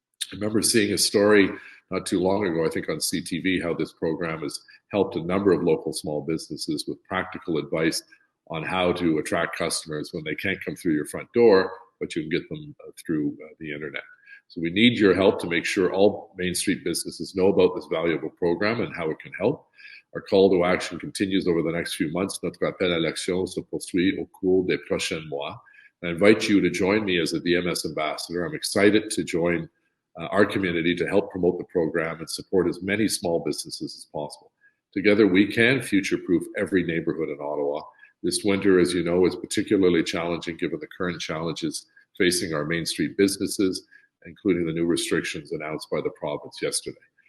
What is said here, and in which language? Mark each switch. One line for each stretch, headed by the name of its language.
English: I remember seeing a story not too long ago, I think on CTV, how this program has helped a number of local small businesses with practical advice on how to attract customers when they can't come through your front door, but you can get them through the internet. So we need your help to make sure all Main Street businesses know about this valuable program and how it can help. Our call to action continues over the next few months.
French: Notre appel à l'action se poursuit au cours des prochains mois.
English: I invite you to join me as a DMS ambassador. I'm excited to join our community to help promote the program and support as many small businesses as possible. Together, we can future-proof every neighborhood in Ottawa. This winter, as you know, is particularly challenging given the current challenges facing our Main Street businesses, including the new restrictions announced by the province yesterday.